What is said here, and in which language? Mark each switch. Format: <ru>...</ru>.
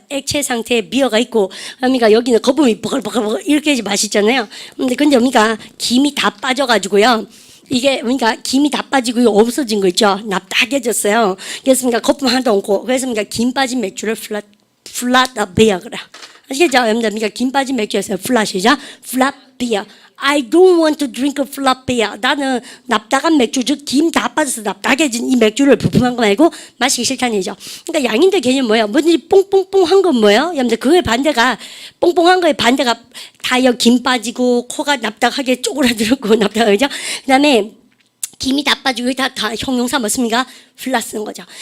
<ko>액체 상태의 비어가 있고 여미가 여기는 거품이 버글버글 이렇게 맛있잖아요. 근데 여미가 김이 다 빠져가지고요. 이게 그러니까 김이 다 빠지고 없어진 거 있죠. 납작해졌어요. 그래서 그러니까 거품 하나도 없고 그래서 그러니까 김 빠진 맥주를 플랫 비어 그래. 아시겠죠? 여러분들 김 빠진 맥주였어요. 플랫이죠. 플랫 비어.</ko> <en>I don't want to drink a flat beer.</en> <ko>나는 납작한 맥주, 즉 김 다 빠져서 납작해진 이 맥주를 부품한 거 말고 마시기 싫다는 얘기죠. 그러니까 양인들 개념 뭐예요? 뭐든지 뽕뽕뽕한 건 뭐예요? 여러분들 그거의 반대가 뽕뽕한 거의 반대가 타이어 김 빠지고 코가 납작하게 쪼그라들고 납작하죠. 그다음에 김이 다 빠지고 다 형용사 뭐습니까? 플랫 쓰는 거죠.</ko>